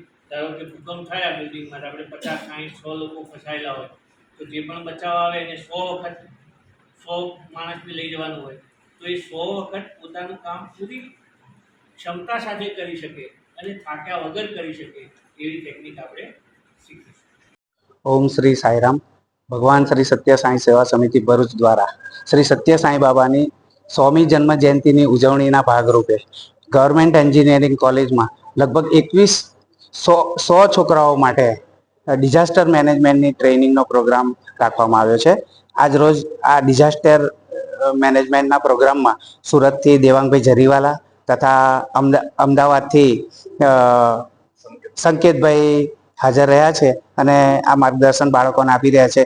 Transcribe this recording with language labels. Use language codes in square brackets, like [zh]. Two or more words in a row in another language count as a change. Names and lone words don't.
[gu] ધારો કે ભૂકંપ થાય આ બિલ્ડિંગમાં આપણે 50, 60, 100 લોકો ફસાયેલા હોય તો જે પણ બચાવ આવે એને 100 માણસને લઈ જવાનું હોય તો એ 100 વખત પોતાનું કામ પૂરી ક્ષમતા સાથે કરી શકે અને થાક્યા વગર કરી શકે એવી ટેકનિક આપણે શીખીશું। ઓમ શ્રી સાઈરામ। ભગવાન શ્રી સત્ય સાઈ સેવા સમિતિ ભરૂચ દ્વારા શ્રી સત્ય સાઈ બાબાની 100મી જન્મ જયંતીની उजवણીના ભાગરૂપે ગવર્મેન્ટ એન્જિનિયરિંગ કોલેજમાં લગભગ 100 છોકરાઓ માટે ડિઝાસ્ટર મેનેજમેન્ટની ટ્રેનિંગનો પ્રોગ્રામ રાખવામાં આવ્યો છે। આજ રોજ આ ડિઝાસ્ટર મેનેજમેન્ટના પ્રોગ્રામમાં સુરતથી દેવાંગભાઈ જરીવાલા તથા અમદાવાદથી સંકેતભાઈ હાજર રહ્યા છે અને આ માર્ગદર્શન બાળકોને આપી રહ્યા છે।